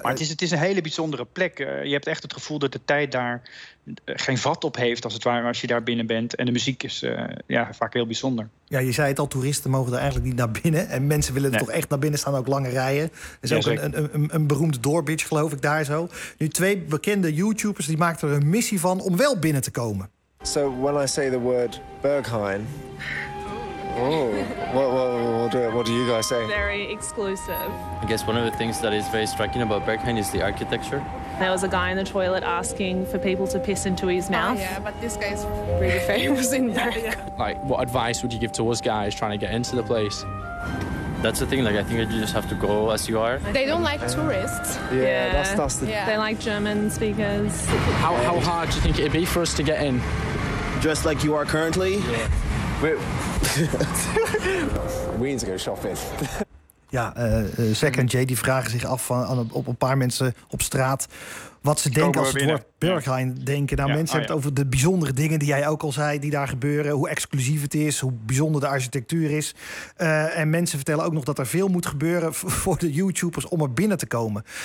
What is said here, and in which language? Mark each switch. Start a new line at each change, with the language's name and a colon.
Dutch: maar het is een hele bijzondere plek. Je hebt echt het gevoel dat de tijd daar geen vat op heeft, als het ware, als je daar binnen bent. En de muziek is vaak heel bijzonder. Ja, je zei het al, toeristen mogen er eigenlijk niet naar binnen. En mensen willen er toch echt naar binnen, staan ook lange rijen. Er is ook een beroemd doorbitch, geloof ik, daar zo. Nu, twee bekende YouTubers, die maakten er een missie van om wel binnen te komen.
English: So, when I say the word Berghain, what do you guys say? Very exclusive. I guess one of the things that is very striking about Berghain is the architecture. There was a guy in the toilet asking for people to piss into his mouth. Oh, yeah, but this guy's really famous in there. Yeah. Like, what advice would you give to us guys trying to get into the place? That's the thing, like, I think you just have to go as you are. They don't like tourists. Yeah, that's the... They like German speakers. How hard do you think it'd be for us to get in? Dressed like you are currently? Yeah. We need to go shopping.
Dutch: Ja, Zack en Jay die vragen zich af op een paar mensen op straat wat ze denken als het binnen. Woord Berghain denken. Nou, ja, mensen hebben het over de bijzondere dingen die jij ook al zei die daar gebeuren. Hoe exclusief het is, hoe bijzonder de architectuur is. En mensen vertellen ook nog dat er veel moet gebeuren voor de YouTubers om er binnen te komen.